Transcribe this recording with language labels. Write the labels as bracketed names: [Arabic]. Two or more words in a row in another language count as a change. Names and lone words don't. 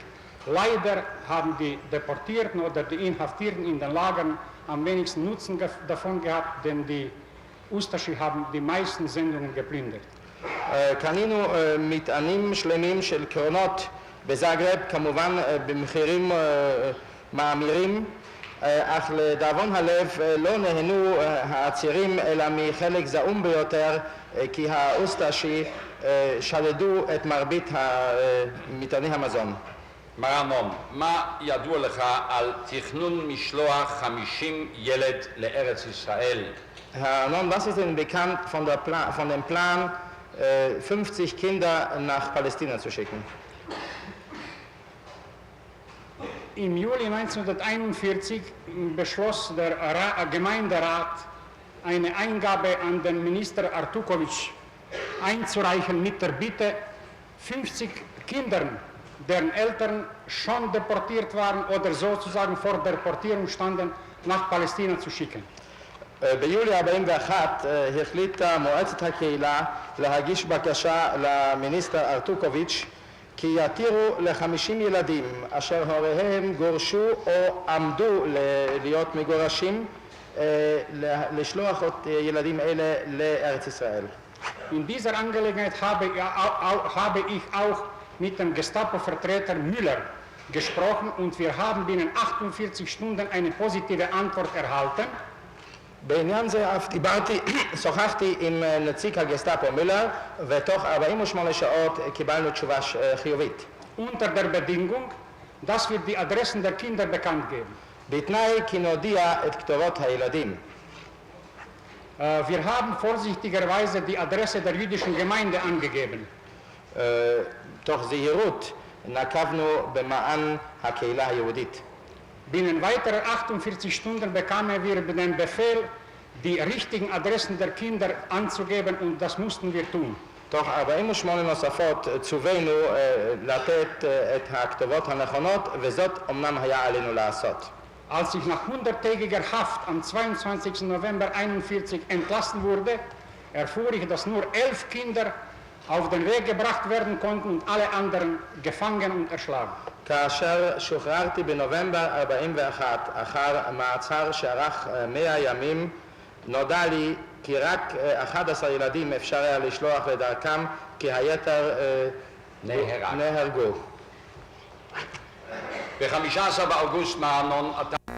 [German] Leider haben die Deportierten oder die Inhaftierten in den Lagern am wenigsten Nutzen davon gehabt, denn die Ustashi haben die meisten Sendungen geplündert. [Hebrew] קנינו מטענים שלמים של קרונות בזאגרב, כמובן במחירים מאמירים, אך לדאבון הלב לא נהנו העצירים אלא מחלק זעום ביותר, כי האוסטשי שדדו את מרבית מטעני המזון. מר ארנון, מה ידוע לך על תכנון משלוח 50 ילד לארץ ישראל? [German] Herr Arnon, was ist Ihnen bekannt von dem Plan, 50 Kinder nach Palästina zu schicken? Im Juli 1941 beschloss der Gemeinderat, eine Eingabe an den Minister Artukovic einzureichen mit der Bitte, 50 Kindern, deren Eltern schon deportiert waren oder sozusagen vor Deportierung standen, nach Palästina zu schicken. [Hebrew] ביולי 41 החליטה מועצת הקהילה להגיש בקשה למיניסטר ארטוקוביץ' כי יתירו ל50 ילדים אשר הוריהם גורשו או עמדו להיות מגורשים לשלוח את ילדים אלה לארץ ישראל. [German] In dieser Angelegenheit habe ich auch mit dem Gestapo-Vertreter Müller gesprochen und wir haben binnen 48 Stunden eine positive Antwort erhalten. [Hebrew] בעניין זה אף שוחחתי עם נציג הגסטאפו מילר, ותוך 48 שעות קיבלנו תשובה חיובית. [German] Unter der Bedingung, dass wir die Adressen der Kinder bekannt geben. [Hebrew] בתנאי כי נודיע את כתובות הילדים. [German] Wir haben vorsichtigerweise die Adresse der jüdischen Gemeinde angegeben. [Hebrew] תוך זהירות נקבנו במען הקהילה היהודית. [German] Binnen weiterer 48 Stunden bekamen wir den Befehl, die richtigen Adressen der Kinder anzugeben, und das mussten wir tun. [Hebrew] תוך 48 נוספות צווינו לתת את הכתובות הנכונות, וזאת אמנם היה עלינו לעשות. [German] Als ich nach 100-tägiger Haft am 22. November 1941 entlassen wurde, erfuhr ich, dass nur 11 Kinder auf den Weg gebracht werden konnten und alle anderen gefangen und erschlagen. [Hebrew] כאשר שוחררתי בנובמבר 41 אחר מעצר שארך 100 ימים, נודע לי כי רק 11 ילדים אפשר היה לשלוח לדרכם, כי היתר נהרגו. ב-15 באוגוסט מר ארנון אתה